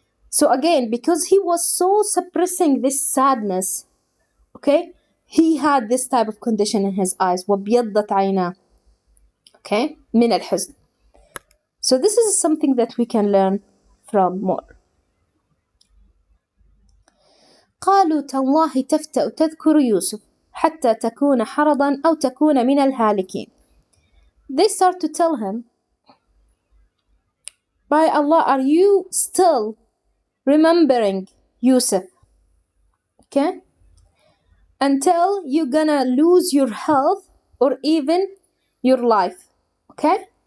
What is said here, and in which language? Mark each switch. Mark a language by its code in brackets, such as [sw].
[en] So again, because he was so suppressing this sadness, okay, he had this type of condition in his eyes. [ar] وَبْيَضَّتْ عَيْنَاهُ. Okay? من الحزن. [en] So this is something that we can learn from more. [ar] قالوا تالله تفتأ تذكر يوسف حتى تكون حرضا أو تكون من الهالكين. [en] They start to tell him, by Allah, are you still remembering Yusuf? Okay? Until you're gonna lose your health or even your life. Okay?